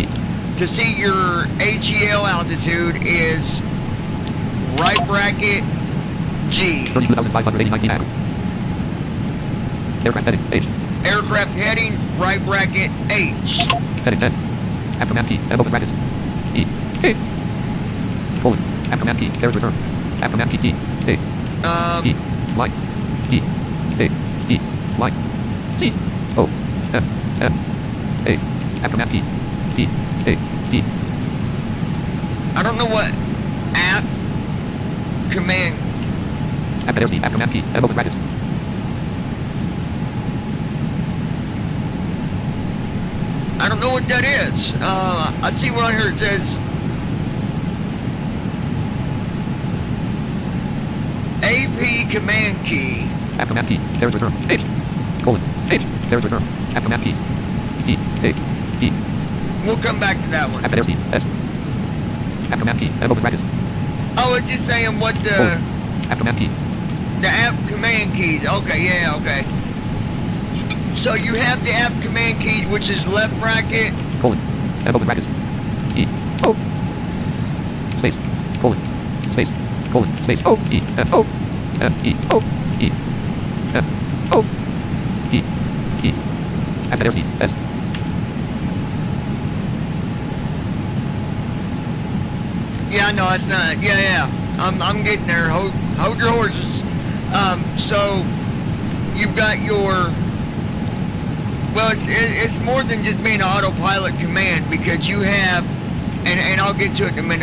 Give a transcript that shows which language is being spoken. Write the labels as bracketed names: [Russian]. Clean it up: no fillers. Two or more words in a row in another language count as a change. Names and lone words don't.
[English] To see your HEL altitude is right bracket G. 32,589 now. Aircraft heading. H. Aircraft heading, right bracket H. Heading 10. Aftermath key. M open brackets. E. A. Colon. Aftermath key. Carriage return. Aftermath key. T. A. E. Line. E. A. E. Line. C. O. F. M. A. Aftermath key. T. A. D. I don't know what app command. Aftermath key. Aftermath key. M open brackets. I don't know what that is. I see one on here that says AP command key. Aftermath key. Carriage return. H. Colon. H. Carriage return. Aftermath key. E. A. E. We'll come back to that one. Aftermath key. S. Aftermath key. M open brackets. Oh, it's just saying what the Colon. Aftermath key. the app command keys. Okay, yeah, okay. So you have the app command keys, which is left bracket. Colon. M open brackets. E. O. Space. Colon. Space. Colon. Space. O. E. F. O. F. E. O. E. F. O. E. E. Aftermath key. S. Yeah, no, it's not. Yeah. I'm getting there. Hold your horses. So you've got your. Well, it's more than just being an autopilot command because you have, and I'll get to it in a minute.